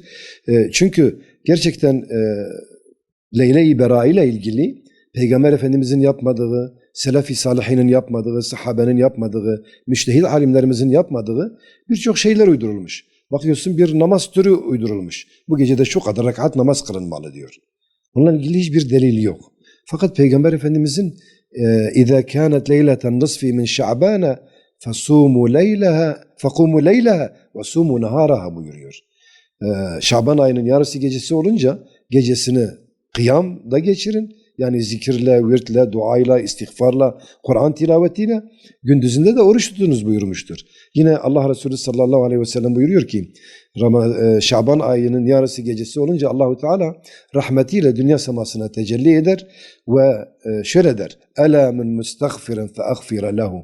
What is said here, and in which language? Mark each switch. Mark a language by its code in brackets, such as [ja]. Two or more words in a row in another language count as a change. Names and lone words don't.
[tr] Çünkü gerçekten Leyle-i Bera ile ilgili Peygamber Efendimizin yapmadığı, Selef-i Salihinin yapmadığı, sahabenin yapmadığı, müştehid alimlerimizin yapmadığı birçok şeyler uydurulmuş. Bakıyorsun bir namaz türü uydurulmuş. Bu gecede şu kadar rekat namaz kılınmalı diyor. Bununla ilgili hiçbir delil yok. Fakat Peygamber Efendimizin [ar] اِذَا كَانَتْ لَيْلَةً نِصْفِ مِنْ شَعْبَانَ فَصُومُوا لَيْلَهَا فَقُومُوا لَيْلَهَا وَصُومُوا نَهَارَهَا [tr] buyuruyor. Şaban ayının yarısı gecesi olunca gecesini kıyamda geçirin. Yani zikirle, virtle, duayla, istiğfarla, Kur'an tilavetiyle, gündüzünde de oruç tutunuz buyurmuştur. Yine Allah Resulü sallallahu aleyhi ve sellem buyuruyor ki Şaban ayının yarısı gecesi olunca Allahu Teala rahmetiyle dünya semasına tecelli eder ve şöyle der: [ar] "ألا من مستغفر فأغفر له."